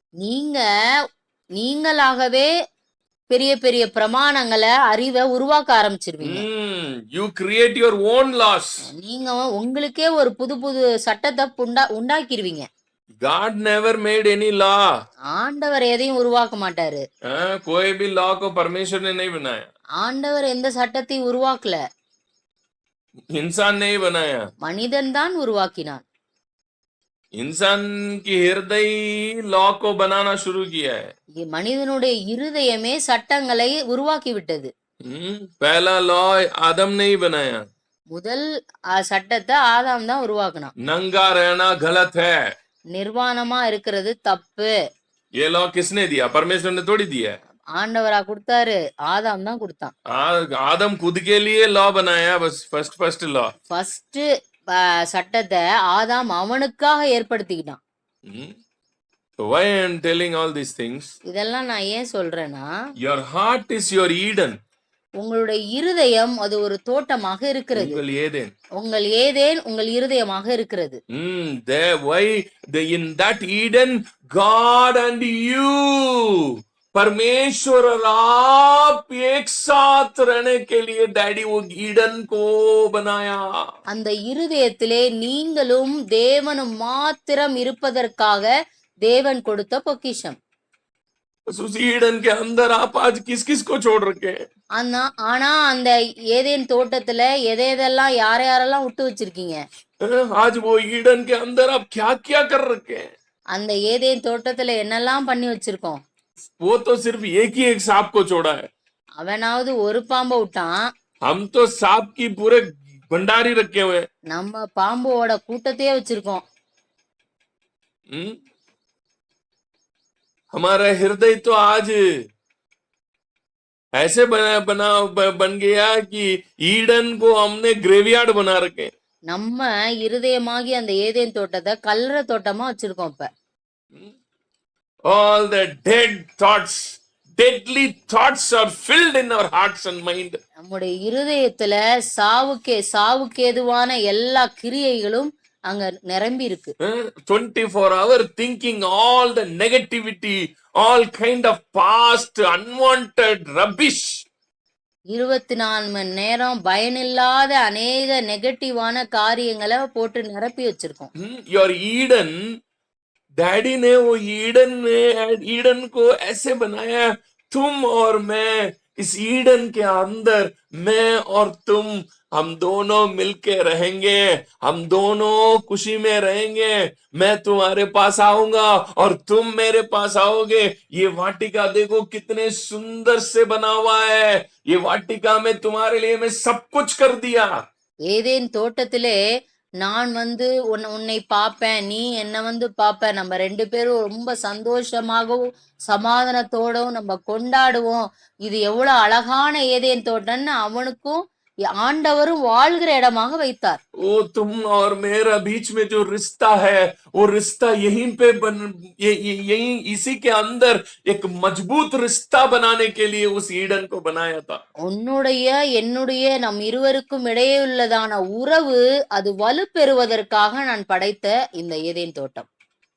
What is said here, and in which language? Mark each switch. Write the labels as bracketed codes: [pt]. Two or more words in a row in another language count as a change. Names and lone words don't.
[ta] நீங்களாகவே பெரிய பெரிய பிரமாணங்களை அறிவை உருவாக்க ஆரம்பிச்சிருவீங்க. [en] You create your own laws. [ta] நீங்க உங்களுக்கே ஒரு புது புது சட்டத்தை உண்டாக்கிடுவீங்க. [en] God never made any law. [ta] ஆண்டவர் எதையும் உருவாக்க மாட்டாரு. [hi] कोई भी लॉ को परमेश्वर ने नहीं बनाया। [ta] ஆண்டவர் எந்த சட்டத்தையும் உருவாக்கல. [hi] इंसान ने ही बनाया। [ta] மனிதன் தான் உருவாக்கினான். [hi] इंसान की हृदय लॉ को बनाना शुरू किया है। [ta] மனிதனுடைய இருதயமே சட்டங்களை உருவாக்கி விட்டது. [hi] पहला लॉ आदम ने ही बनाया। [ta] முதல் சட்டத்தை ஆதாம் தான் உருவாக்கினான். [hi] नंगा रहना गलत है। [ta] நிர்வாணமா இருக்கிறது தப்பு. [hi] ये लॉ किसने दिया? परमेश्वर ने थोड़ी दिया। [ta] ஆண்டவரா கொடுத்தாரு, ஆதாம் தான் கொடுத்தான். [hi] आदम खुद के लिए लॉ बनाया, बस [en] first law. [ta] ஃபர்ஸ்ட் சட்டத்தை ஆதாம் அவனுக்காக ஏற்படுத்திக்கிட்டான். [en] Why I am telling all these things? [ta] இதெல்லாம் நான் ஏன் சொல்றேன்னா, [en] your heart is your Eden. [ta] உங்களுடைய இருதயம் அது ஒரு தோட்டமாக இருக்கிறது. உங்கள் ஏதேன் உங்கள் இருதயமாக இருக்கிறது. [en] Why in that Eden God and you, [hi] परमेश्वर और आप एक साथ रहने के लिए डैडी वो ईडन को बनाया. [ta] அந்த இருதயத்திலே நீங்களும் தேவனும் மாத்திரம் இருப்பதற்காக தேவன் கொடுத்த பொக்கிஷம். [hi] उस ईडन के अंदर आप आज किस किस को छोड़ रखे हैं? [ta] ஆனா அந்த ஏதேன் தோட்டத்துல எதெல்லாம் யாரெல்லாம் விட்டு வச்சிருக்கீங்க? [hi] आज वो ईडन के अंदर आप क्या क्या कर रखे हैं? [ta] அந்த ஏதேன் தோட்டத்துல என்னெல்லாம் பண்ணி வச்சிருக்கோம்? [hi] वो तो सिर्फ एक ही एक सांप को छोड़ा है. [ta] அவனாவது ஒரு பாம்பை விட்டான். [hi] हम तो सांप की पूरे भंडारी रखे हुए. [ta] நம்ம பாம்போட கூட்டத்தையே வச்சிருக்கோம். [hi] हमारा हृदय तो आज ऐसे बन गया कि ईडन को हमने ग्रेवयार्ड बना रखे. [ta] நம்ம இருதயமாகி அந்த ஏதேன் தோட்டத்தை கல்லற தோட்டமா வச்சிருக்கோம். இப்ப [en] all the dead thoughts, deadly thoughts are filled in our hearts and mind. [ta] நம்முடைய இருதயத்துல சாவுக்கேதுவான எல்லா கிரியைகளும் அங்க நிரம்பி இருக்கு. [en] 24-hour thinking, all the negativity, all kind of past unwanted rubbish. [ta] 24 மணி நேரம் பயனில்லாத அநேக நெகட்டிவான காரியங்களை போட்டு நிரப்பி வச்சிருக்கோம். [en] your Eden, [hi] डैडी ने वो ईडन को ऐसे बनाया, तुम और मैं इस ईडन के अंदर, मैं और तुम, हम दोनों मिलके रहेंगे, हम दोनों खुशी में रहेंगे. मैं तुम्हारे पास आऊंगा और तुम मेरे पास आओगे. ये वाटिका देखो कितने सुंदर से बना हुआ है. ये वाटिका में तुम्हारे लिए मैं सब कुछ कर दिया. [ta] ஏதேன் தோட்டத்திலே நான் வந்து உன்னை பார்ப்பேன், நீ என்ன வந்து பார்ப்ப, நம்ம 2 பேரும் ரொம்ப சந்தோஷமாகவும் சமாதானத்தோடவும் நம்ம கொண்டாடுவோம். இது எவ்வளவு அழகான ஏதேன் தோட்டம்னு அவனுக்கும் ஆண்டவரும் வாழ்கிற இடமாக வைத்தார். [hi] ओ तुम और मेरा बीच में जो रिश्ता है, वो रिश्ता यहीं पे यहीं इसी के अंदर एक मजबूत रिश्ता बनाने के लिए उस ईडन को बनाया था. [ta] உன்னுடைய என்னுடைய நம் இருவருக்கும் இடையே உள்ளதான உறவு அது வலுப்பெறுவதற்காக நான் படைத்த இந்த ஏதேன் தோட்டம்.